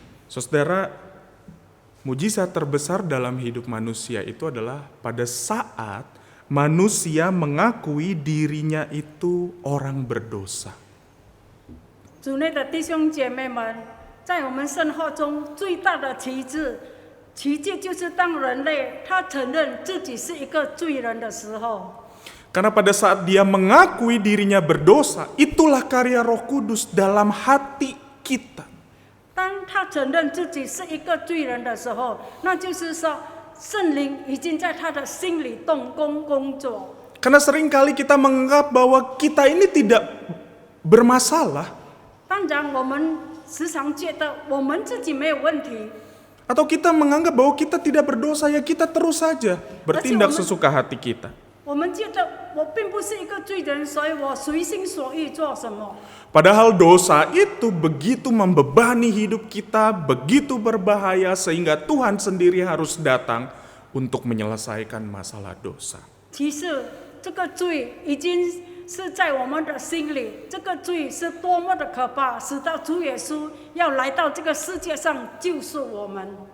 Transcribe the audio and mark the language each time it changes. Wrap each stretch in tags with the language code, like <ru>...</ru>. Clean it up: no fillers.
<id>Saudara, mujizat terbesar dalam hidup manusia itu adalah pada saat manusia mengakui dirinya itu orang berdosa.</id> <zh>主内的弟兄姐妹们，在我们生活中最大的奇迹就是当人类他承认自己是一个罪人的时候。</zh> <id>Karena pada saat dia mengakui dirinya berdosa, itulah karya Roh Kudus dalam hati kita.</id> <zh>当他承认自己是一个罪人的时候，那就是说圣灵已经在他的心里动工工作。</zh> <id>Karena seringkali kita menganggap bahwa kita ini tidak bermasalah.</id> <zh>当然，我们时常觉得我们自己没有问题，</zh> <id>Atau kita menganggap bahwa kita tidak berdosa, ya kita terus saja bertindak sesuka hati kita.</id> <zh>我们觉得我并不是一个罪人，所以我随心所欲做什么。</zh> <id>Padahal dosa itu begitu membebani hidup kita, begitu berbahaya sehingga Tuhan sendiri harus datang untuk menyelesaikan masalah dosa.</id> <zh>其实这个罪已经是在我们的心里，这个罪是多么的可怕，使到主耶稣要来到这个世界上救赎我们。</zh>